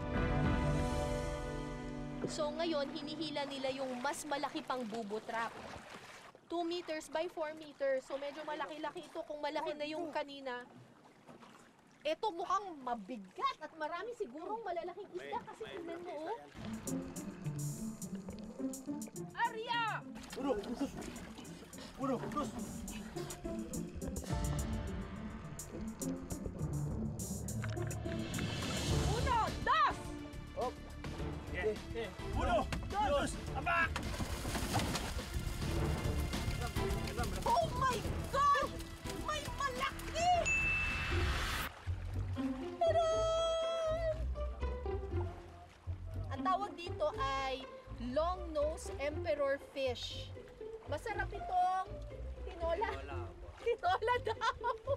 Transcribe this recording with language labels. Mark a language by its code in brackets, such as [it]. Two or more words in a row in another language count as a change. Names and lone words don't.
[tl] So ngayon, hinihila nila yung mas malaki pang bubut trap. [en] 2 meters by 4 meters. [tl] So medyo malaki-laki ito. Kung malaki na yung kanina, ito mukhang mabigat at marami sigurong malalaking isda kasi tingnan mo, oh. Arya! [es] Uno, dos! Uno, dos! Op! Okay. Uno, dos! [tl] Aba! [en] Oh my God! [tl] May malaki! Taran! Ang tawag dito ay [en] long-nose emperor fish. [tl] Masarap itong tinola. Tinola daw.